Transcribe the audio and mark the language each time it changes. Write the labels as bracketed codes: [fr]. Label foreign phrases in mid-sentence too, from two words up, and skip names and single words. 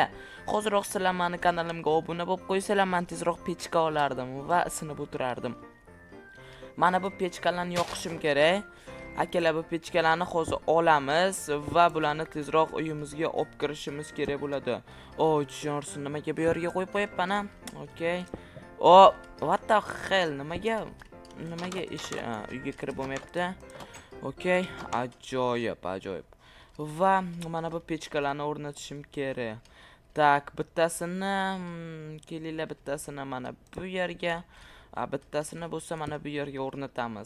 [uz] Hoziroq sizlar meni kanalimga obuna bo'lib qo'ysanglar, men tezroq pechka olardim va isinib o'tirardim. Mana bu pechkalarni yoqishim kerak. Akalar, bu pechkalarni hozir olamiz va bularni tezroq uyimizga olib kirishimiz kerak bo'ladi. Johnson, nimaga bu yerga qo'yib qo'yapman? Okey. [en] What the hell? [uz] Nimaga ish uyga kirib bo'lmayapti? Okey, ajoyib. Va mana bu pechkalarni o'rnatishim kerak. Tak, bittasini kelinglar, bittasini mana bu yerga, bittasini bo'lsa mana bu yerga o'rnatamiz.